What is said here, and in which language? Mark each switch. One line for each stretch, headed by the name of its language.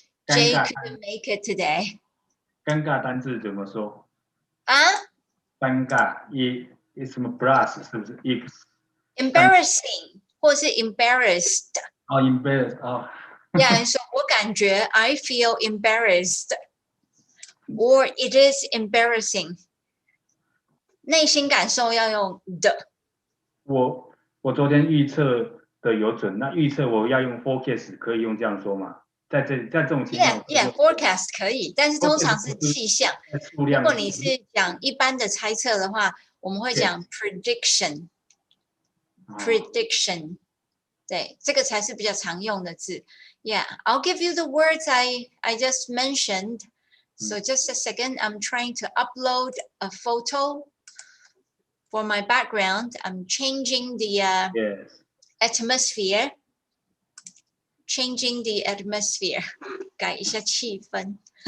English: Jay couldn't make it today.
Chinese: 尴尬单字怎么说？啊？尴尬一什么 plus 是不是 if
English: Embarrassing 或是 embarrassed。
Chinese: 哦 embarrassed 哦。
English: Yeah,
Chinese: 你说我感觉
English: I feel embarrassed or it is embarrassing。
Chinese: 内心感受要用的。我昨天预测的有准，那预测我要用 forecast 可以用这样说吗？在这种情况 Yeah, forecast 可以，但是通常是气象。如果你是讲一般的猜测的话，我们会讲 prediction。 prediction， 对，这个才是比较常用的字。
English: Yeah, I'll give you the words I just mentioned. So just a second, I'm trying to upload a photo for my background. I'm changing the atmosphere. Changing the atmosphere.
Chinese: 改一下气氛。